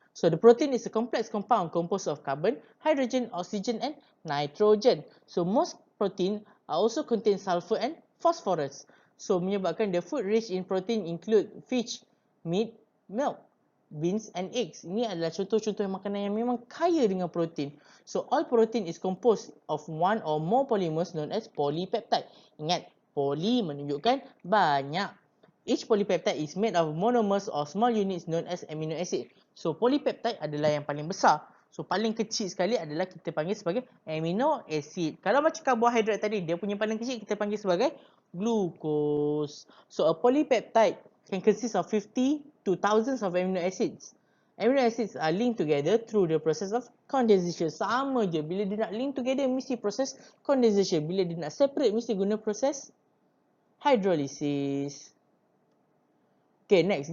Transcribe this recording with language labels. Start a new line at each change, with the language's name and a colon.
English: So the protein is a complex compound composed of carbon, hydrogen, oxygen and nitrogen. So most protein also contain sulfur and phosphorus. So
Malay: menyebabkan
English: the food rich in protein include fish, meat, milk, beans and eggs.
Malay: Ini adalah contoh-contoh makanan yang memang kaya dengan protein.
English: So all protein is composed of one or more polymers known as polypeptide.
Malay: Ingat, poly menunjukkan banyak.
English: Each polypeptide is made of monomers or small units known as amino acid.
Malay: So polypeptide adalah yang paling besar. So paling kecil sekali adalah kita panggil sebagai amino acid. Kalau macam karbohidrat tadi, dia punya paling kecil kita panggil sebagai glucose.
English: So a polypeptide can consist of 50 to thousands of amino acids. Amino acids are linked together through the process of condensation.
Malay: Sama je, bila dia nak
English: link together
Malay: mesti proses condensation. Bila dia nak separate mesti guna proses hydrolysis.
English: Okay, next.